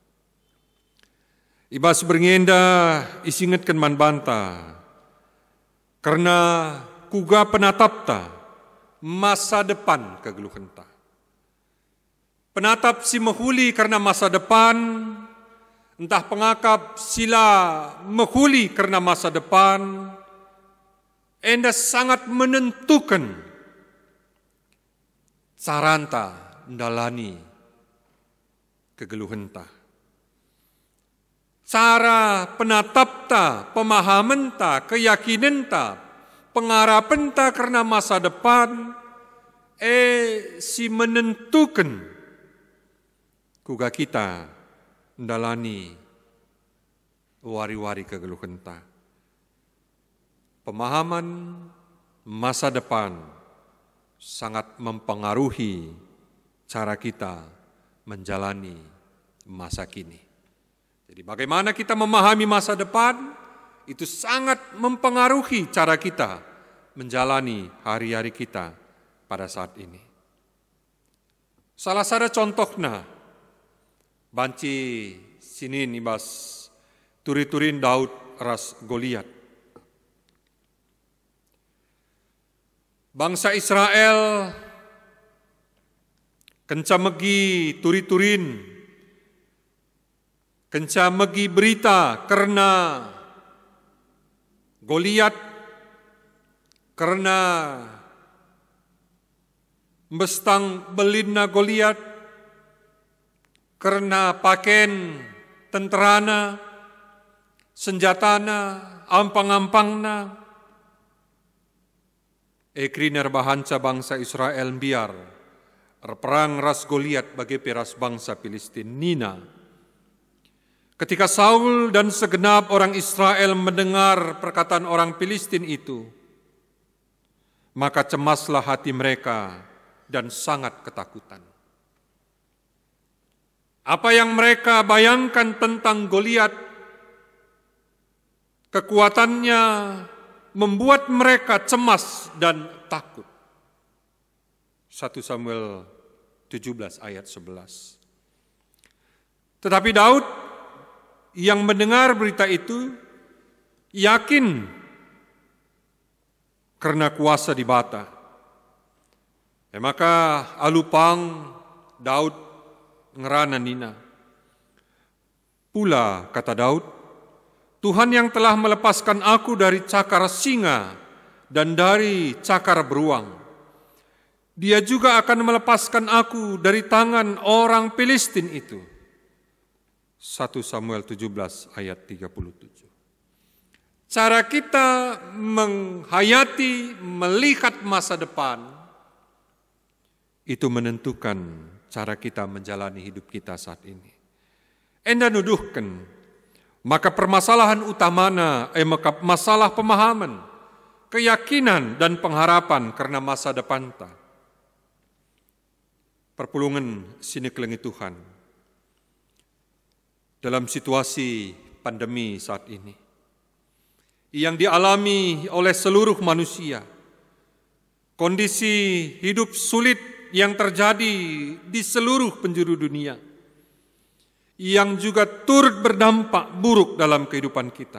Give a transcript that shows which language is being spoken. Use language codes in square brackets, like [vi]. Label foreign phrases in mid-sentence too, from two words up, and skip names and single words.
[btx] Ibas berngenda isingetkan man banta, karena kuga penatapta masa depan kegeluhenta. Penatap si mehuli karena masa depan, entah pengakap sila mehuli karena masa depan, enda sangat menentukan caranta ndalani kegeluhenta. Cara penatapta, pemahamenta, keyakinenta, pengarapenta karena masa depan, si menentukan kuga kita ndalani wari-wari kegeluhenta. [id] Pemahaman masa depan sangat mempengaruhi cara kita menjalani masa kini. Jadi bagaimana kita memahami masa depan, itu sangat mempengaruhi cara kita menjalani hari-hari kita pada saat ini. Salah satu contohnya, [btx] banci sini nibas turi-turin Daud ras Goliat. Bangsa Israel kenca megi turi-turin, kenca megi berita karena Goliat, karena bestang belinna Goliat, karena pakaian tenterana, senjatana, ampang-ampangna, ekrinar bahanca bangsa Israel biar perang ras Goliat bagi peras bangsa Filistin Nina. [id] Ketika Saul dan segenap orang Israel mendengar perkataan orang Filistin itu, maka cemaslah hati mereka dan sangat ketakutan. Apa yang mereka bayangkan tentang Goliat, kekuatannya membuat mereka cemas dan takut. 1 Samuel 17 ayat 11. Tetapi Daud yang mendengar berita itu yakin karena kuasa dibata. [btx] Maka alupang Daud ngerana nina. [id] Pula kata Daud, Tuhan yang telah melepaskan aku dari cakar singa dan dari cakar beruang, Dia juga akan melepaskan aku dari tangan orang Filistin itu. 1 Samuel 17 ayat 37. cara kita menghayati, melihat masa depan, itu menentukan cara kita menjalani hidup kita saat ini. [btx] Enda nuduhkan, maka [id] permasalahan utamanya, [btx] maka masalah pemahaman, keyakinan dan pengharapan karena masa depan ta. Perpulungan sini kelengi Tuhan. [id] Dalam situasi pandemi saat ini, yang dialami oleh seluruh manusia, kondisi hidup sulit yang terjadi di seluruh penjuru dunia, yang juga turut berdampak buruk dalam kehidupan kita.